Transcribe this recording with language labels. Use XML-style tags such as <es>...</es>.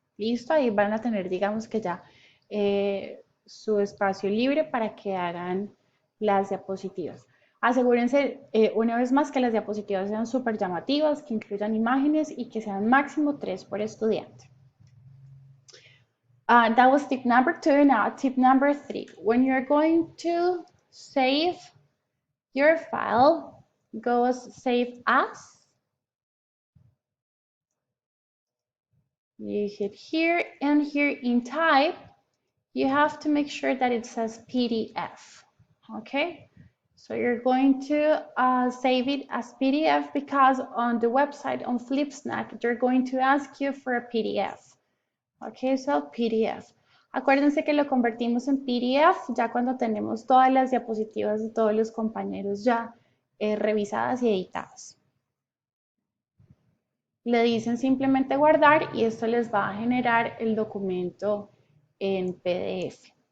<es>Listo, ahí van a tener, digamos que ya su espacio libre para que hagan las diapositivas. Asegúrense una vez más que las diapositivas sean súper llamativas, que incluyan imágenes y que sean máximo 3 por estudiante.</es> <en>That was tip number 2. Now tip number 3. When you're going to save your file, go save as. You hit here, and here in type, you have to make sure that it says PDF. Okay, so you're going to save it as PDF because on the website on Flipsnack, they're going to ask you for a PDF. Okay, so PDF.</en> <es>Acuérdense que lo convertimos en PDF ya cuando tenemos todas las diapositivas de todos los compañeros ya revisadas y editadas. Le dicen simplemente guardar y esto les va a generar el documento en PDF.</es>